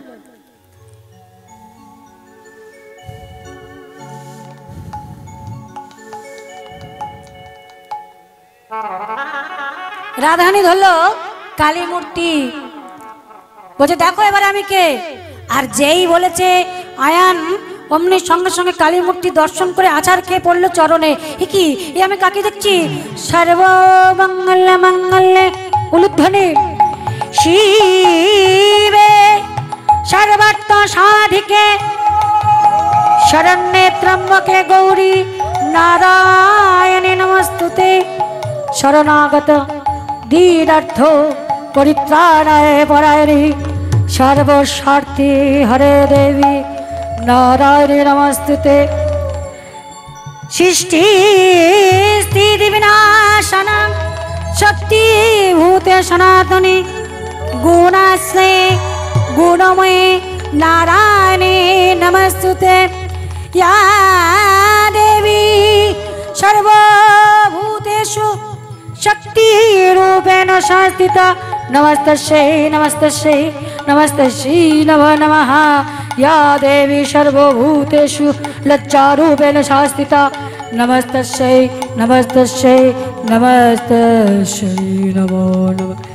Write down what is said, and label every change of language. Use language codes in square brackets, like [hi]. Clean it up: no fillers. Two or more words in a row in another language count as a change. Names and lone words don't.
[bn] রাধারানী ধরলো কালী মূর্তি। বলছে দেখো এবার আমি কে। আর যেই বলেছে আয়ান, অমনি সঙ্গে সঙ্গে কালী মূর্তি দর্শন করে আচার খেয়ে পড়লো চরণে। কি এ আমি কাকে দেখছি? [sa] সর্বমঙ্গলে মঙ্গলে উলুধ্বনি শিবে সর্বার্থ সাধিকে শরণ্যে ত্র্যম্বকে গৌরী নারায়ণে নমস্তুতে। শরণাগত দীনার্থ পরিত্রাণায় পরায়ণে সর্বস্বার্থে হরে দেবী নারায়ণে নমস্তুতে। সৃষ্টি স্থিতি বিনাশনং শক্তি ভূতে সনাতনী গুণাশ্রয়ে গুণময়ে নারায়ণে নমস্তুতে। या देवी सर्वभूतेषु शक्तिरूपेण संस्थिता नमस्तस्यै नमस्तस्यै नमस्तस्यै नमो नमः। या देवी सर्वभूतेषु लज्जारूपेण संस्थिता नमस्तस्यै नमस्तस्यै नमस्तस्यै नमो नमः।